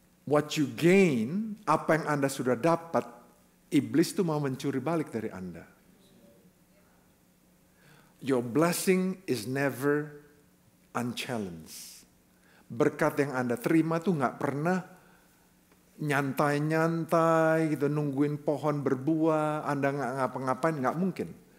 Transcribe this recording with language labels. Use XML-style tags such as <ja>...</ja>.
<en>What you gain,</en> <id>apa yang Anda sudah dapat, iblis itu mau mencuri balik dari Anda.</id> <en>Your blessing is never unchallenged.</en> <id>Berkat yang Anda terima tuh nggak pernah nyantai-nyantai gitu, nungguin pohon berbuah, Anda nggak ngapa-ngapain, nggak mungkin.</id>